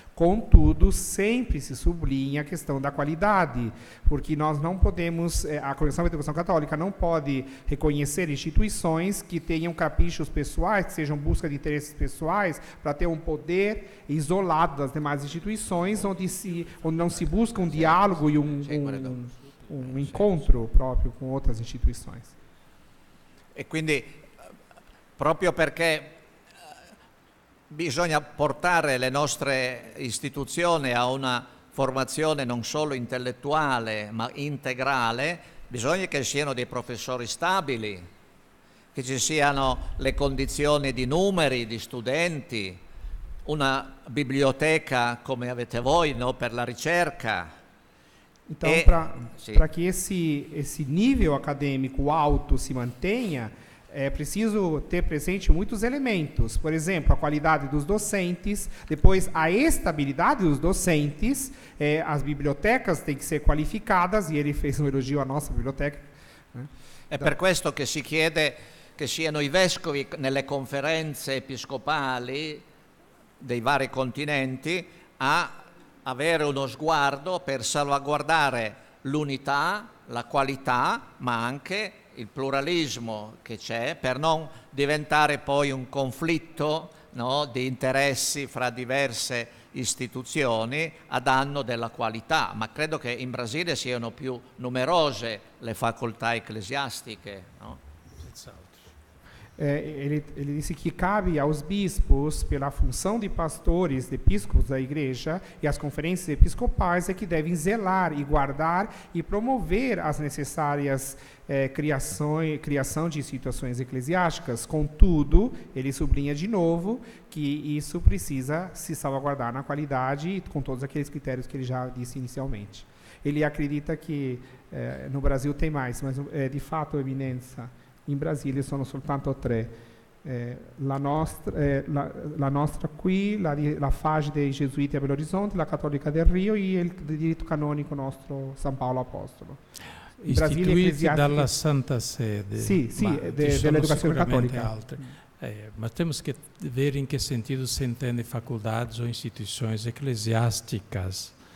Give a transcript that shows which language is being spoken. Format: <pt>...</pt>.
<pt>Contudo, sempre se sublinha a questão da qualidade, porque nós não podemos, a Congregação da Educação Católica não pode reconhecer instituições que tenham caprichos pessoais, que sejam busca de interesses pessoais, para ter um poder isolado das demais instituições, onde não se busca um diálogo e um incontro próprio com outras instituições.</pt> <it>E quindi, proprio perché bisogna portare le nostre istituzioni a una formazione non solo intellettuale ma integrale, bisogna che siano dei professori stabili, che ci siano le condizioni di numeri, di studenti, una biblioteca come avete voi, no, per la ricerca.</it> <pt>Então, para que esse nível acadêmico alto se mantenha, é preciso ter presente muitos elementos. Por exemplo, a qualidade dos docentes, depois a estabilidade dos docentes, as bibliotecas têm que ser qualificadas, e ele fez um elogio à nossa biblioteca.</pt> <it>È per questo che si chiede che siano i vescovi nelle conferenze episcopali dei vari continenti a avere uno sguardo per salvaguardare l'unità, la qualità, ma anche il pluralismo che c'è, per non diventare poi un conflitto, no, di interessi fra diverse istituzioni a danno della qualità. Ma credo che in Brasile siano più numerose le facoltà ecclesiastiche, no?</it> <pt>Ele disse que cabe aos bispos, pela função de pastores, de episcopos da igreja, e as conferências episcopais é que devem zelar e guardar e promover as necessárias criação de instituições eclesiásticas. Contudo, ele sublinha de novo que isso precisa se salvaguardar na qualidade, com todos aqueles critérios que ele já disse inicialmente. Ele acredita que no Brasil tem mais, mas de fato, Eminência,</pt> <it>in Brasile sono soltanto 3. La nostra qui, la FAGE dei Gesuiti a Belo Horizonte, la Cattolica del Rio e il diritto canonico nostro San Paolo Apostolo. Istituiti dalla Santa Sede. Sì, dell'educazione cattolica.</it> <pt>Mas temos que ver em que sentido se entende faculdades ou instituições eclesiásticas.</pt>